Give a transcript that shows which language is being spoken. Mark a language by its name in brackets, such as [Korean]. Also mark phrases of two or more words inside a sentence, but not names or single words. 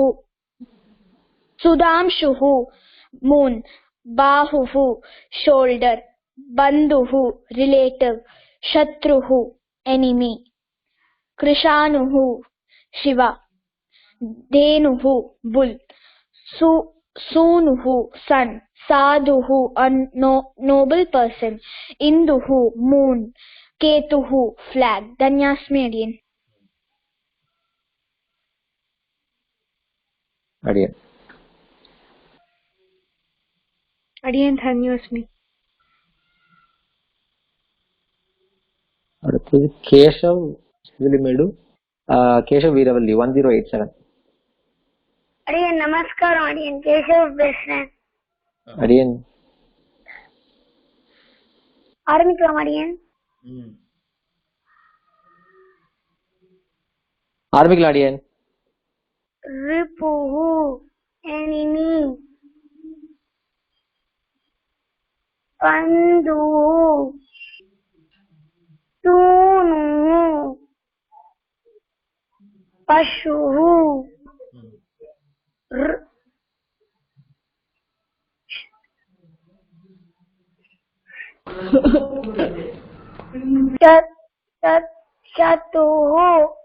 [Sanskrit] सुधांशुः moon बाहुः shoulder बन्धुः relative शत्रुः enemy कृशानुः शिवा धेनुः bull सूनुः son साधुः [English] a noble person [Sanskrit] इंदुः moon केतुः flag. धन्यास्मि अडियन. अडियन अडियन धन्योस्मि. [Tamil] அடுத்தது கேஷவ் விலிமேடு. கேஷவ் வீரவல்லி 1087. அடியேன் நமஸ்கார அடியேன் கேசவ் பேசுறேன். அடியன் ஆரம்பிக்கலாம் அடியன். ஆரம்பிக்கலாம் அடியன். [Sanskrit] रिपुः enemy बन्धुः सूनुः पशुः शत्रुः